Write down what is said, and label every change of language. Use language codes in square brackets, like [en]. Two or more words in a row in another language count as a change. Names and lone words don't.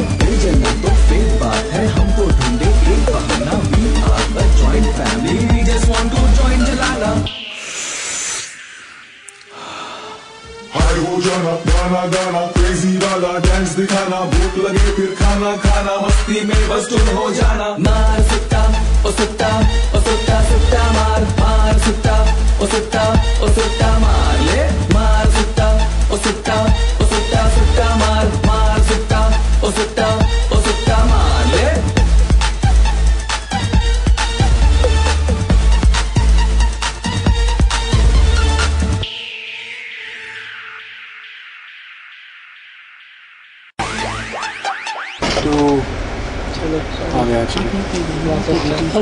[hi] ये जन्नत तो फेक बात है, हमको ढूंढे एक बहाना। [en] We are a joint family, we just want to join जलाना। [hi] हाय हो जाना, गाना गाना, क्रेजी वाला डांस दिखाना, भूख लगे फिर खाना खाना, मस्ती में बस तुम हो जाना। मार सुट्टा ओ सुट्टा ओ सुट्टा सुट्टा मार, मार सुट्टा ओ सुट्टा ओ सुट्टा मार ले, मार सुट्टा ओ सुट्टा ओ सुट्टा सुट्टा मार, मार सुट्टा ओ सुट्टा ओ सुट्टा मार ले। तो आगे आज की